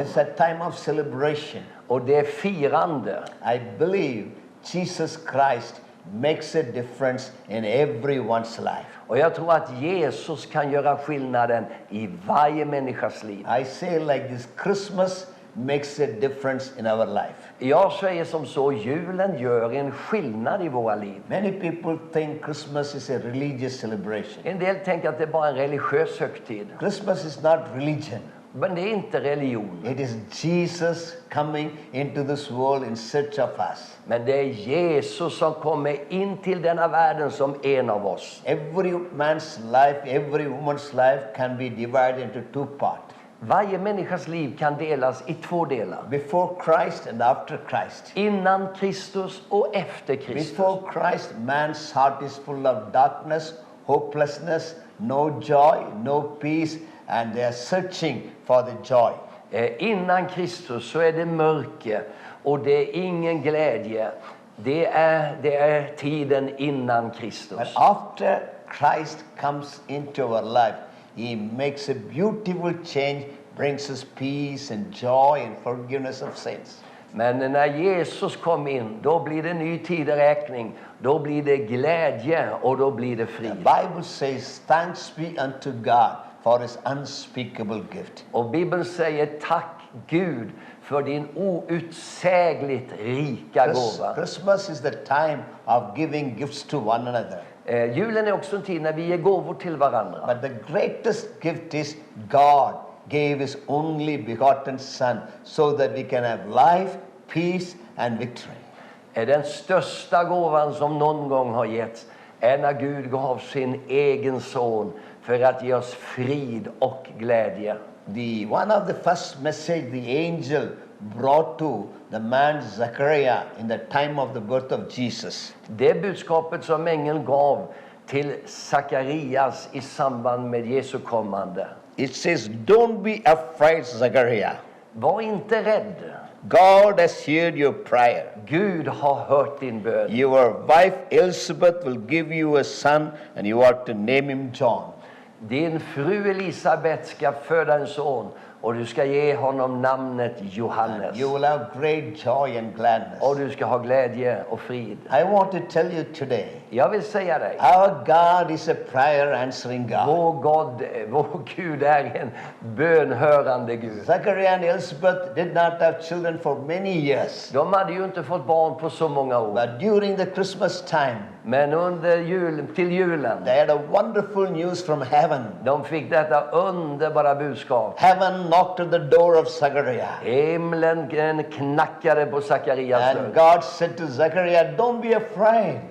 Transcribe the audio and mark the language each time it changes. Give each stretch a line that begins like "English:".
English: It's a time of celebration.
Swedish: Och det är firande.
English: I believe Jesus Christ makes a difference in everyone's life.
Swedish: Och jag tror att Jesus kan göra skillnaden i varje människas liv.
English: I say like this, Christmas makes a difference in our life.
Swedish: Jag säger som så, julen gör en skillnad i våra liv.
English: Many people think Christmas is a religious celebration.
Swedish: En del tänker att det är bara en religiös högtid.
English: Christmas is not religion.
Swedish: Men det är inte religion.
English: It is Jesus coming into this world in search of us.
Swedish: Men det är Jesus som kommer in till denna världen som en av oss.
English: Every man's life, every woman's life can be divided into two parts.
Swedish: Varje människas liv kan delas i två delar.
English: Before Christ and after Christ.
Swedish: Innan Kristus och efter Kristus.
English: Before Christ, man's heart is full of darkness, hopelessness, no joy, no peace, and they are searching for the joy.
Swedish: Innan Kristus så är det mörker och det är ingen glädje. Det är tiden innan Kristus.
English: But after Christ comes into our life, he makes a beautiful change, brings us peace and joy and forgiveness of sins.
Swedish: Men när Jesus kom in, då blir det ny tideräkning. Då blir det glädje och då blir det
English: The
Swedish: frid.
English: Bible says, thanks be unto God for his unspeakable gift.
Swedish: Och Bibeln säger tack Gud för din outsägligt rika gåva.
English: Christmas is the time of giving gifts to one another.
Swedish: Julen är också en tid när vi ger gåvor till varandra.
English: But the greatest gift is God gave his only begotten son so that we can have life, peace and victory.
Swedish: Den största gåvan som någon gång har getts är när Gud gav sin egen son för att ge oss frid och glädje.
English: One of the first message the angel brought to the man Zachariah in the time of the birth of Jesus.
Swedish: Det budskapet som ängeln gav till Sakarias i samband med Jesu kommande.
English: It says, don't be afraid, Zachariah.
Swedish: Var inte rädd.
English: God has heard your prayer.
Swedish: Gud har hört din bön.
English: Your wife Elizabeth will give you a son and you are to name him John.
Swedish: Din fru Elisabet ska föda en son och du ska ge honom namnet Johannes.
English: You will have great joy and gladness.
Swedish: Och du ska ha glädje och frid.
English: I want to tell you today,
Swedish: Jag vill säga dig,
English: our God is a prayer answering God.
Swedish: vår Gud är en bönhörande Gud.
English: Zachariah and Elizabeth did not have children for many years.
Swedish: De hade ju inte fått barn på så många år.
English: But during the Christmas time,
Swedish: Men under julen,
English: they had a wonderful news from heaven.
Swedish: de fick detta underbara budskap.
English: Heaven knocked at the door of Zachariah.
Swedish: Himlen knackade på Sakarias
English: And
Swedish: dörr.
English: God said to Zachariah, don't be afraid.